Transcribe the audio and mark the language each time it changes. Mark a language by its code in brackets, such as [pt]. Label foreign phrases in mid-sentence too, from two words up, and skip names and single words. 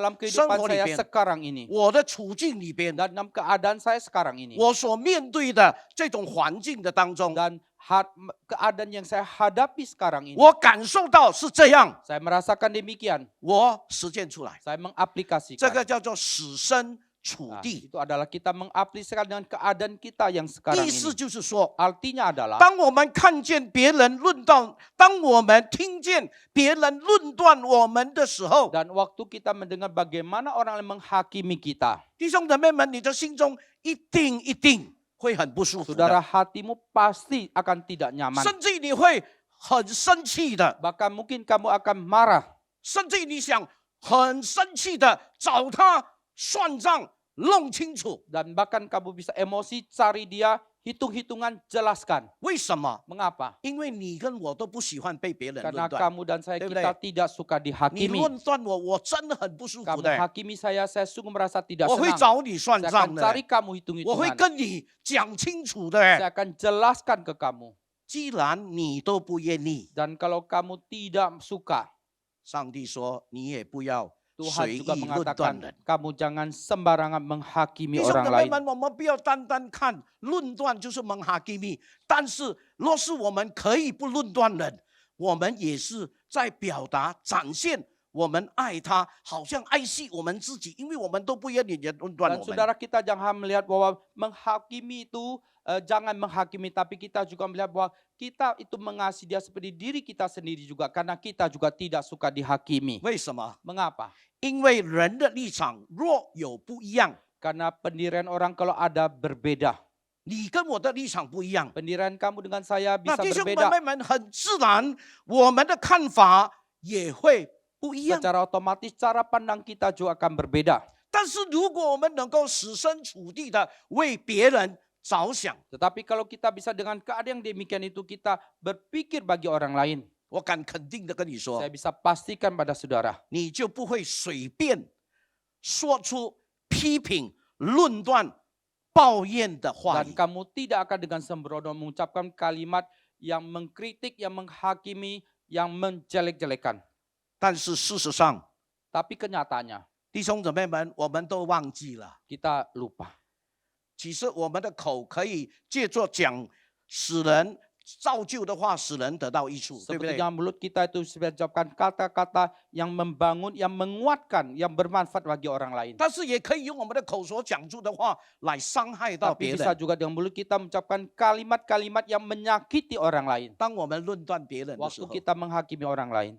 [id] dalam [zh] 生 [id] kehidupan [zh] 活里 [id] saya [zh] 边， [id] sekarang ini [zh] 我的处境里边， [id] dan dalam keadaan saya sekarang ini [zh] 我所面对的这种环境的当中， [id] dan keadaan yang saya hadapi sekarang ini [zh] 我感受到是这样， [id] saya merasakan demikian [zh] 我实践出来， [id] saya mengaplikasikan [zh] 这个叫做使身处 [id] Nah, [zh] 地。 [id] itu adalah kita mengaplikasikan dengan keadaan kita yang sekarang [zh] 意思 [id] ini [zh] 就是说， [id] artinya adalah [zh] 当我们看见别人论断，当我们听见别人论断我们的时候， [id] dan waktu kita mendengar bagaimana orang lain menghakimi kita [zh] 弟兄姊妹们，你的心中一定会很不舒服 [id] saudara [zh] 的， [id] hatimu pasti akan tidak nyaman [zh] 甚至你会很生气的， [id] bahkan mungkin kamu akan marah [zh] 甚至你想很生气的找他算账，弄清楚 [id] dan bahkan kamu bisa emosi cari dia hitung-hitungan jelaskan [zh] 为什么？ [id] mengapa [zh] 因为你跟我都不喜欢被别人 [id] karena [zh] 论断， [id] kamu dan saya [zh] 对不 [id] kita [zh] 对？ [id] tidak suka [zh] 你 [id] dihakimi [zh] 论断我，我真的很不舒服 [id] kamu [zh] 的。 [id] hakimi saya sungguh merasa tidak [zh] 我会 [id] senang [zh] 找你算 [id] saya [zh] 账 [id] akan [zh] 的， [id] cari kamu [zh] 我会 [id] hitung-hitungan [zh] 跟你讲清楚的。 [id] saya akan jelaskan ke kamu [zh] 既然你都不愿意， [id] dan kalau kamu tidak suka [zh] 上帝说你也不要 [id] Tuhan [zh] 随 [id] juga [zh] 意论断 [id] mengatakan [zh] 人。 [id] kamu jangan sembarangan menghakimi [zh] 弟兄 [id] orang [zh] 姊妹 [id] lain [zh] 们，我们不要单单看论断就是蒙哈基米，但是若是我们可以不论断人，我们也是在表达展现我们爱他，好像爱惜我们自己，因为我们都不愿意人论断 [id] dan [zh] 我们。 [id] saudara kita jangan melihat bahwa menghakimi itu jangan menghakimi tapi kita juga melihat bahwa kita itu mengasihi dia seperti diri kita sendiri juga karena kita juga tidak suka dihakimi [zh] 为什么？ [id] mengapa [zh] 因为人的立场若有不一样， [id] karena pendirian orang kalau ada berbeda [zh] 你跟我的立场不一样， [id] pendirian kamu dengan saya [zh] 那 [id] bisa [zh] 弟兄 [id] berbeda [zh] 妹们很自然，我们的看法也会不一样。 [id] secara otomatis cara pandang kita juga akan berbeda [zh] 但是如果我们能够设身处地的为别人着想， [id] tetapi kalau kita bisa dengan keadaan yang demikian itu kita berpikir bagi orang lain [zh] 我敢肯定的跟你说 [id] saya，bisa pastikan pada saudara [zh] 你就不会随便说出批评、论断、抱怨的话 [id] dan [zh] 语。 [id] kamu tidak akan dengan sembrono mengucapkan kalimat yang mengkritik, yang menghakimi, yang menjelek-jelekan. [zh] 但是事实上， [id] Tapi kenyataannya [zh] 弟兄姊妹们，我们都忘记了， [id] kita lupa. [zh] 其实我们的口可以借作讲使人造就的话，使人得到益处，对不对？ [id] Sebetulnya mulut kita itu bisa ucapkan kata-kata yang membangun, yang menguatkan, yang bermanfaat bagi orang lain. [zh] 但是也可以用我们的口所讲出的话来伤害到 [id] Tapi [zh] 别 [id] bisa [zh] 人。 [id] juga dengan mulut kita mengucapkan kalimat-kalimat yang menyakiti orang lain. [zh] 当我们论断别人的时 [id] Waktu [zh] 候， [id] kita menghakimi orang lain.